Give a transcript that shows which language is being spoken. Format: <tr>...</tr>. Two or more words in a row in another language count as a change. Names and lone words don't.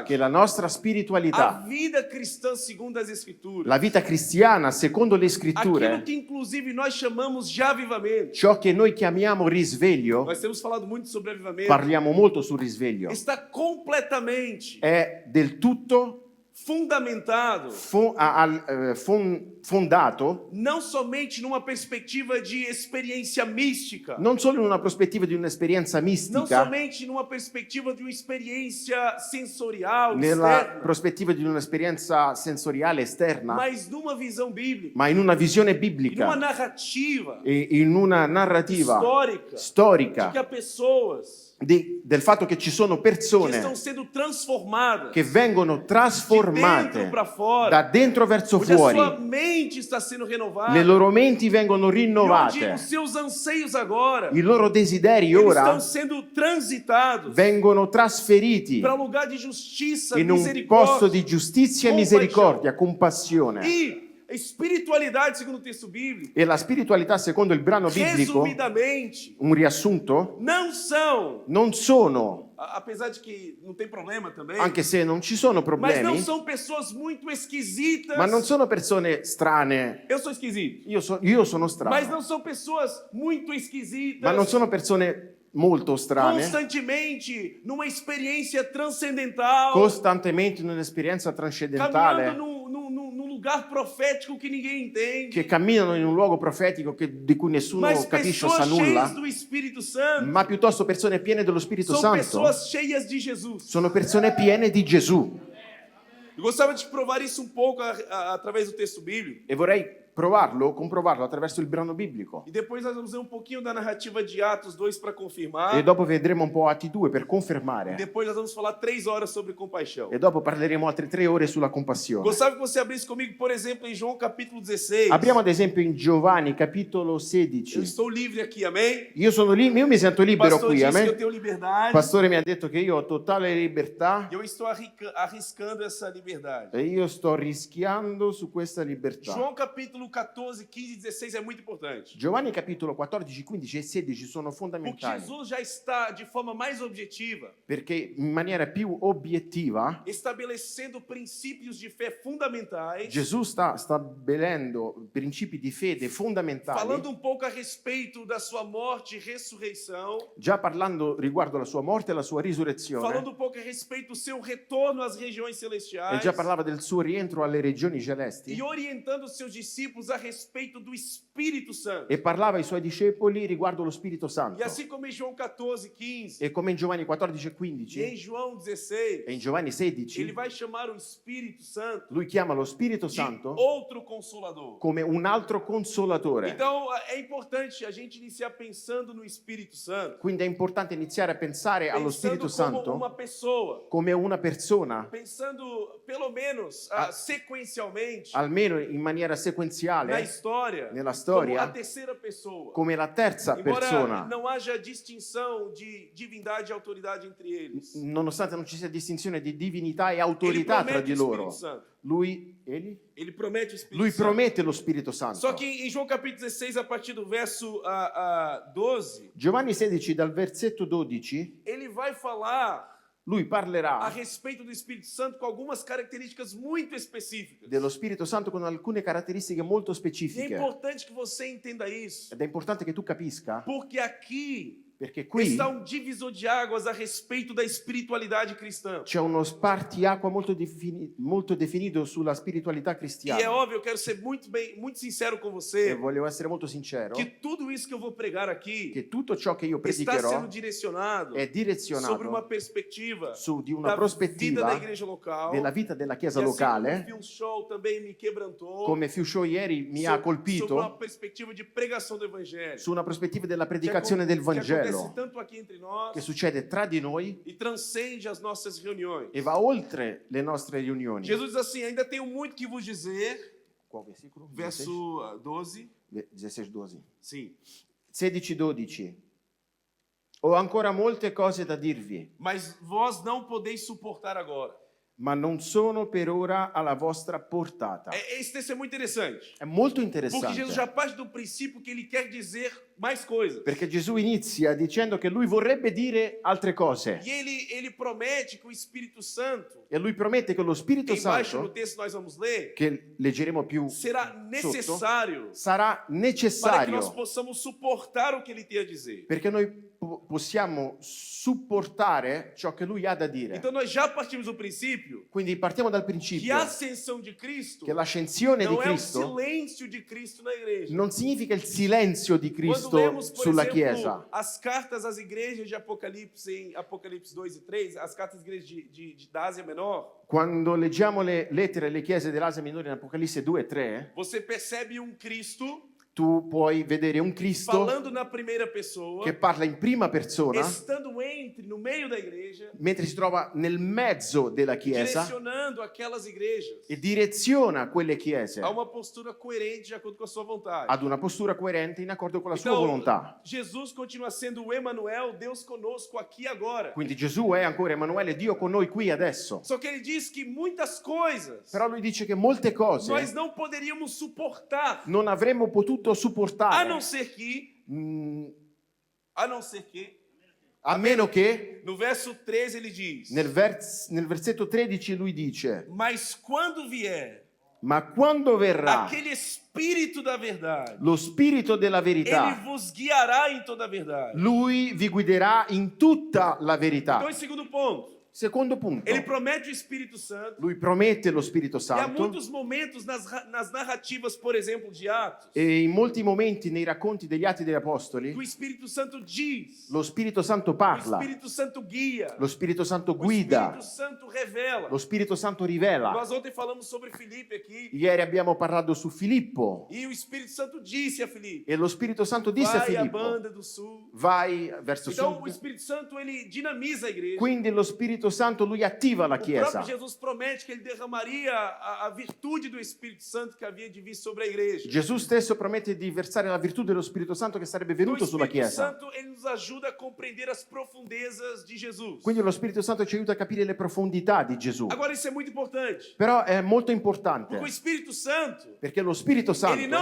<it>che la nostra a spiritualità,</it> <pt>vida cristã segundo as Escrituras,</pt> <it>la vita cristiana secondo le</it> <pt>aquilo</pt> <it>scritture,</it> <pt>que inclusive nós chamamos de avivamento,</pt> <it>ciò che noi chiamiamo risveglio,</it> <pt>nós temos falado muito sobre avivamento,</pt> <it>parliamo molto sul risveglio,</it> <pt>está completamente</pt> <it>è del tutto</it> <pt>fundamentado</pt> <it>fondato</it> <pt>não somente numa perspectiva de experiência mística,</pt> <it>non solo in una prospettiva di un'esperienza</it> <pt>não</pt> <it>mistica,</it> <pt>somente numa perspectiva de uma experiência sensorial</pt> <it>nella</it> <pt>externa,</pt> <it>prospettiva di un'esperienza sensoriale esterna,</it> <pt>mas numa visão bíblica,</pt> <it>ma in una visione</it> <pt>numa</pt> <it>biblica</it> <pt>narrativa</pt> <it>e in una narrativa</it> <pt>histórica de</pt> <it>storica</it> <pt>que há pessoas</pt> <it>del fatto che ci sono</it> <pt>que estão</pt> <it>persone</it> <pt>sendo transformadas</pt> <it>che vengono</it> <pt>de dentro</pt> <it>trasformate</it> <pt>para fora,</pt> <it>da dentro verso</it> <pt>onde a sua</pt> <it>fuori,</it> <pt>mente está sendo renovada,</pt> <it>le loro menti vengono</it> <pt>e onde</pt> <it>rinnovate,</it> <pt>os seus anseios agora</pt> <it>i loro desideri</it> <pt>eles</pt> <it>ora</it> <pt>estão sendo transitados</pt> <it>vengono trasferiti</it> <pt>para lugar de justiça,</pt> <it>in un posto di</it> <pt>misericórdia</pt> <it>giustizia e compassione. misericordia, compassione.</it> <pt>e espiritualidade, segundo o texto bíblico.</pt> <it>E la spiritualità, secondo il brano biblico,</it> <pt>Resumidamente,</pt> <it>un riassunto,</it> <pt>não são,</pt> <it>non sono,</it> <pt>apesar de que não tem problema também,</pt> <it>anche se non ci sono</it> <pt>mas não</pt> <it>problemi,</it> <pt>são pessoas muito esquisitas.</pt> <it>ma non sono persone strane.</it> <pt>Eu sou esquisito.</pt> <it>Io sono</it> <pt>Mas</pt> <it>strano,</it> <pt>não são pessoas muito esquisitas.</pt> <it>ma non sono persone molto strane,</it> <pt>constantemente numa experiência transcendental,</pt> <it>costantemente in un'esperienza</it> <pt>caminhando</pt> <it>trascendentale,</it> <pt>num lugar profético que ninguém entende.</pt> <it>che camminano in un luogo profetico di cui nessuno</it> <pt>Mas</pt> <it>capisce o</it> <pt>pessoas</pt> <it>sa</it> <pt>cheias</pt> <it>nulla,</it> <pt>do Espírito Santo</pt> <it>ma piuttosto persone piene dello Spirito</it> <pt>são</pt> <it>Santo.</it> <pt>pessoas cheias de Jesus.</pt> <it>Sono persone piene di Gesù.</it> <pt>Eu gostava de provar isso um pouco através do texto bíblico.</pt> <it>E vorrei comprovarlo attraverso il brano biblico.</it> <pt>E depois nós vamos ver um pouquinho da narrativa de Atos 2 para confirmar.</pt> <it>E dopo vedremo un po' Atti 2 per</it> <pt>E</pt> <it>confermare.</it> <pt>depois nós vamos falar 3 horas sobre compaixão.</pt> <it>E dopo parleremo altre 3 ore sulla compassione.</it> <pt>Gostava que você abrisse comigo, por exemplo, em João capítulo 16.</pt> <it>Apriamo ad esempio in Giovanni capitolo</it> <pt>Eu</pt> <it>16.</it> <pt>estou livre aqui, amém?</pt> <it>Io sono lì, io mi sento</it> <pt>O</pt> <it>libero</it> <pt>pastor</pt> <it>qui,</it> <pt>disse que eu</pt> <it>amen.</it> <pt>tenho liberdade.</pt> <it>Il pastore mi ha detto che io ho totale libertà</it> <pt>E eu estou arriscando essa liberdade.</pt> <it>e io sto rischiando su questa libertà.</it> <pt>João capítulo 14, 15 e 16 é muito importante.</pt> <it>Giovanni capitolo 14, 15 e 16 sono</it> <pt>Porque</pt> <it>fondamentali</it> <pt>Jesus já está de forma mais objetiva</pt> <it>perché in maniera più obiettiva</it> <pt>estabelecendo princípios de fé fundamentais,</pt> <it>Gesù sta stabilendo principi di fede fondamentali,</it> <pt>falando um pouco a respeito da sua morte e ressurreição,</pt> <it>già parlando riguardo la sua morte e la sua risurrezione,</it> <pt>falando um pouco a respeito do seu retorno às regiões e celestiais</pt> <it>già parlava del suo rientro alle regioni celesti,</it> <pt>e orientando os seus discípulos a respeito do Espírito Santo.</pt> <it>e parlava ai suoi discepoli riguardo lo Spirito Santo.</it> <pt>E assim como em João 14, 15</pt> <it>E come in Giovanni 14 e</it> <pt>e em</pt> <it>15</it> <pt>João 16,</pt> <it>e in Giovanni</it> <pt>ele</pt> <it>16,</it> <pt>vai chamar o Espírito Santo</pt> <it>lui chiama lo Spirito</it> <pt>de</pt> <it>Santo</it> <pt>outro consolador.</pt> <it>come un altro consolatore.</it> <pt>Então é importante a gente iniciar pensando no Espírito Santo,</pt> <it>Quindi è importante iniziare a pensare allo</it> <pt>pensando</pt> <it>Spirito</it> <pt>como</pt> <it>Santo</it> <pt>uma pessoa,</pt> <it>come una persona,</it> <pt>pensando pelo menos sequencialmente</pt> <it>almeno in maniera</it> <pt>na</pt> <it>sequenziale,</it> <pt>história,</pt> <it>nella</it> <pt>como a</pt> <it>storia,</it> <pt>terceira pessoa.</pt> <it>come la terza</it> <pt>Embora</pt> <it>persona,</it> <pt>não haja distinção de divindade e autoridade entre eles.</pt> <it>nonostante non ci sia distinzione di divinità e</it> <pt>Ele</pt> <it>autorità tra</it> <pt>promete</pt> <it>di</it> <pt>o</pt> <it>loro.</it> <pt>Espírito Santo.</pt> <it>Lui</it> <pt>promete o Espírito</pt> <it>lui</it> <pt>Santo.</pt> <it>promette lo Spirito Santo.</it> <pt>Só que em João capítulo 16, a partir do verso 12,</pt> <it>Giovanni 16 dal versetto 12,</it> <pt>ele vai falar</pt> <it>lui</it> <pt>a</pt> <it>parlerà</it> <pt>respeito do Espírito Santo com algumas características muito específicas.</pt> <it>dello Spirito Santo con alcune caratteristiche molto</it> <pt>E é</pt> <it>specifiche.</it> <pt>importante que você entenda isso,</pt> <it>Ed è importante che tu capisca,</it> <pt>porque aqui</pt> <it>perché qui</it> <pt>está um divisor de águas a respeito da espiritualidade cristã.</pt> <it>c'è uno spartiacque molto definito sulla spiritualità</it> <pt>E é</pt> <it>cristiana.</it> <pt>óbvio, eu quero ser muito sincero com</pt> <it>E</it> <pt>você,</pt> <it>voglio essere molto sincero</it> <pt>que tudo isso que eu vou pregar aqui</pt> <it>che tutto ciò che io</it> <pt>está sendo</pt> <it>predicherò</it> <pt>direcionado</pt> <it>è</it> <pt>sobre uma</pt> <it>direzionato</it> <pt>perspectiva</pt> <it>su di una</it> <pt>da vida da</pt> <it>prospettiva</it> <pt>igreja local.</pt> <it>della vita della</it> <pt>E</pt> <it>Chiesa</it> <pt>assim como o</pt> <it>locale,</it> <pt>Film Show também me quebrantou,</pt> <it>come Fiu Show ieri mi ha</it> <pt>sobre uma</pt> <it>colpito,</it> <pt>perspectiva de pregação do evangelho.</pt> <it>su una prospettiva della predicazione del</it> <pt>Que acontece</pt> <it>cielo</it> <pt>tanto aqui entre nós</pt> <it>che succede tra di noi</it> <pt>e transcende as nossas reuniões.</pt> <it>e va oltre le nostre riunioni.</it> <pt>Jesus diz assim: ainda tenho muito que vos dizer, Qual versículo? verso 12. 16-12. Sim. 16-12.</pt> <it>Ho ancora molte cose da dirvi,</it> <pt>Mas vós não podeis suportar agora.</pt> <it>ma non sono per ora alla vostra portata.</it> <pt>Esse texto é muito interessante.</pt> <it>È molto</it> <pt>Porque</pt> <it>interessante.</it> <pt>Jesus já parte do princípio que ele quer dizer mais coisas.</pt> <it>Perché Gesù inizia dicendo che lui vorrebbe dire altre cose</it> <pt>E ele promete que o Espírito Santo,</pt> <it>e lui promette che lo Spirito</it> <pt>embaixo no</pt> <it>Santo,</it> <pt>texto nós vamos ler,</pt> <it>che leggeremo più</it> <pt>será</pt> <it>sotto,</it> <pt>necessário</pt> <it>sarà</it> <pt>para que</pt> <it>necessario</it> <pt>nós possamos suportar o que ele tem a dizer.</pt> <it>perché noi possiamo supportare ciò che lui ha da dire.</it> <pt>Então nós já partimos do princípio</pt> <it>Quindi partiamo dal</it> <pt>que</pt> <it>principio</it> <pt>a ascensão de Cristo</pt> <it>che l'ascensione di</it> <pt>não é o</pt> <it>Cristo</it> <pt>silêncio de Cristo na igreja.</pt> <it>non significa il silenzio di</it> <pt>Quando</pt> <it>Cristo</it> <pt>lemos, por</pt> <it>sulla</it> <pt>exemplo,</pt> <it>Chiesa.</it> <pt>as cartas às igrejas de Apocalipse, em Apocalipse 2 e 3, as cartas às igrejas da Ásia Menor,</pt> <it>Quando leggiamo le lettere alle chiese dell'Asia Minore in Apocalisse 2 e 3,</it> <pt>você percebe um Cristo</pt> <it>tu puoi vedere un Cristo</it> <pt>falando na primeira pessoa,</pt> <it>che parla in prima persona</it> <pt>estando no meio da igreja,</pt> <it>mentre si trova nel mezzo della Chiesa</it> <pt>direcionando aquelas igrejas</pt> <it>e direziona quelle chiese</it> <pt>a uma postura coerente de acordo com a sua vontade.</pt> <it>ad una postura coerente in accordo con la sua</it> <pt>Então,</pt> <it>volontà.</it> <pt>Jesus continua sendo o Emanuel, Deus conosco aqui e agora.</pt> <it>Quindi Gesù è ancora Emanuele, Dio con noi qui adesso.</it> <pt>Só que ele diz que muitas coisas</pt> <it>Però lui dice che molte</it> <pt>nós</pt> <it>cose</it> <pt>não poderíamos suportar,</pt> <it>non avremmo potuto</it> <pt>a</pt> <it>supportare,</it> <pt>não ser que,</pt> <it>a meno che</it> <pt>no verso 13 ele diz:</pt> <it>nel versetto 13 lui dice:</it> <pt>mas quando vier</pt> <it>ma quando verrà</it> <pt>aquele Espírito da verdade,</pt> <it>lo Spirito della</it> <pt>ele</pt> <it>verità,</it> <pt>vos guiará em toda a verdade.</pt> <it>lui vi guiderà in tutta la verità.</it> <pt>Então, em segundo ponto,</pt> <it>Secondo punto,</it> <pt>ele promete o Espírito Santo.</pt> <it>lui promette lo Spirito</it> <pt>E há</pt> <it>Santo</it> <pt>muitos momentos nas narrativas, por exemplo, de Atos,</pt> <it>e in molti momenti nei racconti degli Atti degli Apostoli</it> <pt>que o Espírito Santo diz,</pt> <it>lo Spirito Santo</it> <pt>o</pt> <it>parla,</it> <pt>Espírito Santo guia,</pt> <it>lo Spirito Santo</it> <pt>o</pt> <it>guida,</it> <pt>Espírito Santo revela.</pt> <it>lo Spirito Santo rivela.</it> <pt>Nós ontem falamos sobre Filipe aqui,</pt> <it>Ieri abbiamo parlato su Filippo</it> <pt>e o Espírito Santo disse a Filipe:</pt> <it>e lo Spirito Santo disse a</it> <pt>vai a</pt> <it>Filippo:</it> <pt>banda do sul.</pt> <it>vai verso</it> <pt>Então, o</pt> <it>sud.</it> <pt>Espírito Santo ele dinamiza a igreja.</pt> <it>Quindi lo Spirito Santo lui attiva la</it> <pt>O</pt> <it>Chiesa.</it> <pt>próprio Jesus promete que ele derramaria a virtude do Espírito Santo que havia de vir sobre a igreja.</pt> <it>Gesù stesso promette di versare la virtù dello Spirito Santo che sarebbe</it> <pt>O</pt> <it>venuto sulla</it> <pt>Espírito</pt> <it>Chiesa.</it> <pt>Santo ele nos ajuda a compreender as profundezas de Jesus.</pt> <it>Quindi lo Spirito Santo ci aiuta a capire le profondità di Gesù.</it> <pt>Agora isso é muito importante,</pt> <it>Però è molto</it> <pt>porque o</pt> <it>importante</it> <pt>Espírito Santo</pt> <it>perché lo Spirito</it> <pt>ele não</pt>